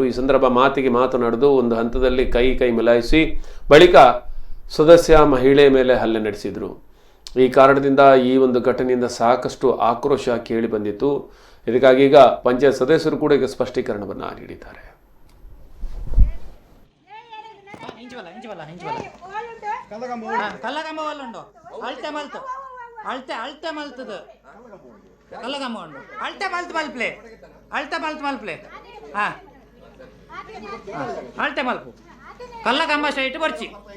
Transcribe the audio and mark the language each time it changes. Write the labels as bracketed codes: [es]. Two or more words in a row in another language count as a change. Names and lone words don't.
[kn] ಈ ಸಂದರ್ಭ ಮಾತಿಗೆ ಮಾತನಾಡಿದು ಒಂದು ಹಂತದಲ್ಲಿ ಕೈ ಮಿಲಾಯಿಸಿ ಬಳಿಕ ಸದಸ್ಯ ಮಹಿಳೆ ಮೇಲೆ ಹಲ್ಲೆ ನಡೆಸಿದ್ರು. ಈ ಕಾರಣದಿಂದ ಈ ಒಂದು ಘಟನೆಯಿಂದ ಸಾಕಷ್ಟು ಆಕ್ರೋಶ ಕೇಳಿ ಬಂದಿತ್ತು. ಇದಕ್ಕಾಗಿ ಈಗ ಪಂಚಾಯತ್ ಸದಸ್ಯರು ಕೂಡ ಈಗ ಸ್ಪಷ್ಟೀಕರಣವನ್ನು ನೀಡಿದ್ದಾರೆ. [tcy] ಅಳ್ತೆ ಮಲ್ತದು ಕಲ್ಲಗಮ್ಮ ಉಂಡು ಅಳ್ತೆ ಮಲ್ಪಲೆ ಹಾಂ ಅಳ್ತೆ ಮಲ್ಪು ಕಲ್ಲಗಮ್ಮ ಸ್ಟ್ರೈಟ್ ಬರ್ಚಿ